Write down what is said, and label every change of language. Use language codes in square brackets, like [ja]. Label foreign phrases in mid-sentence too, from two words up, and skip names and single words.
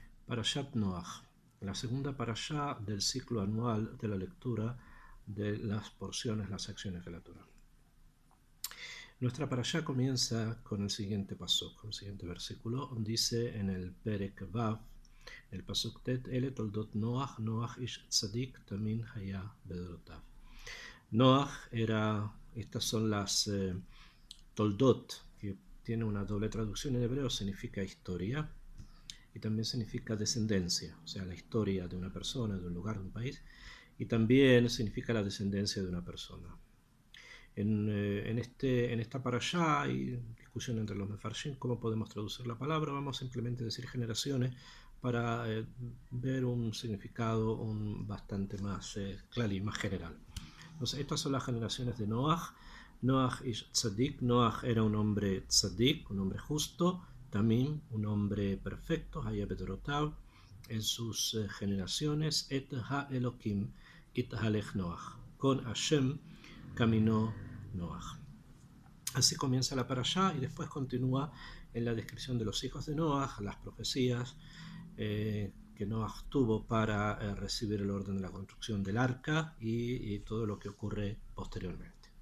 [es] Parashat Noach, la segunda parashá del ciclo anual de la lectura de las porciones, las secciones de la Torá. Nuestra parashá comienza con el siguiente pasuk, con el siguiente versículo. Dice en el [he] פרק ו el פסוק ט אלה תולדת נח נח איש צדיק תמים היה בדרתיו. [es] Noach era, estas son las toldot, que tiene una doble traducción en hebreo, significa historia y también significa descendencia, o sea, la historia de una persona, de un lugar, de un país, y también significa la descendencia de una persona. En esta parashá hay discusión entre los mefarshim cómo podemos traducir la palabra. Vamos simplemente a decir generaciones para ver un significado bastante más claro y más general. Entonces, estas son las generaciones de Noach. [he] נח איש צדיק. [es] Noach era un hombre tzadik, un hombre justo. Tamim, un hombre perfecto. [he] היה בדרתיו, [es] en sus generaciones. [he] את האלקים התהלך נח. [es] Con Hashem caminó Noach. Así comienza la parashá y después continúa en la descripción de los hijos de Noach, las profecías que Noach tuvo para recibir el orden de la construcción del arca y todo lo que ocurre posteriormente.